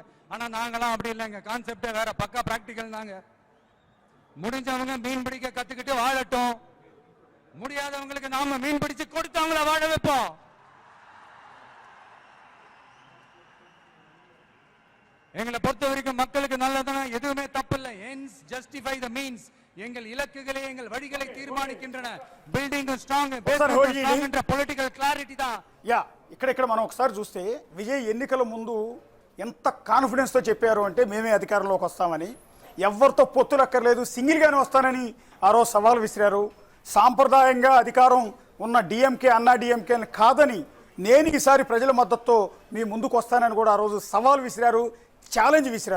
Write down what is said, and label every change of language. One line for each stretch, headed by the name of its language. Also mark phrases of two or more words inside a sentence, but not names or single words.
Tamil: ஆனா நாங்களாம் அப்படி இல்லைங்க, கான்செப்டே வேற, பக்கா பிராக்டிகல் தாங்க. முடிஞ்சவங்க மீன் பிடிக்க கத்துக்கிட்டு வாழட்டும், முடியாதவங்களுக்கு நாம மீன் பிடிச்சு கொடுத்து அவங்கள வாழ வைப்போம். எங்களை பொறுத்த வரைக்கும் மக்களுக்கு நல்லதுன்னா எதுவுமே தப்பில்லை.
English: ends justify the means.
Tamil: எங்கள் இலக்குகளை எங்கள் வழிகளை தீர்மானிக்கின்றன.
English: building strong based political clarity దా.
Telugu: యా ఇక్కడ మనం ఒకసారి చూస్తే విజయ్ ఎన్నికల ముందు ఎంత కాన్ఫిడెన్స్ తో చెప్పారు అంటే మేమే అధికారంలోకి వస్తామని, ఎవరితో పొత్తులు అక్కర్లేదు, సింగిల్ గానే వస్తానని ఆ రోజు సవాల్ విసిరారు. సాంప్రదాయంగా అధికారం ఉన్న డిఎంకే అన్నా డిఎంకే కాదని నేను ఈసారి ప్రజల మద్దతుతో మీ ముందుకు వస్తానని కూడా ఆ రోజు సవాల్ విసిరారు, ఛాలెంజ్ విసిరారు.